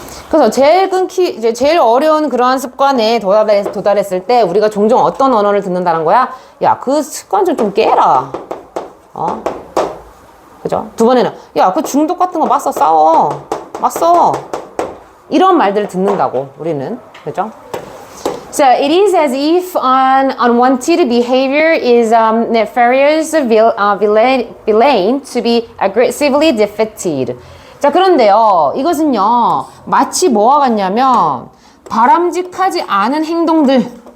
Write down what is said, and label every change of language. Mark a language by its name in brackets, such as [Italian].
[Korean] 그래서 제일 어려운 그러한 습관에 도달했을 때 우리가 종종 어떤 언어를 듣는다는 거야? 야, 그 습관 좀 깨라. 그죠? 두 번에는 야, 그 중독 같은 거 맞서 싸워. 이런 말들을 듣는다고 우리는. 그죠? [English] So it is as if unwanted behavior is nefarious villain to be aggressively defeated. [Korean] 자, 그런데요, 이것은요, 마치 뭐와 같냐면 바람직하지 않은 행동들.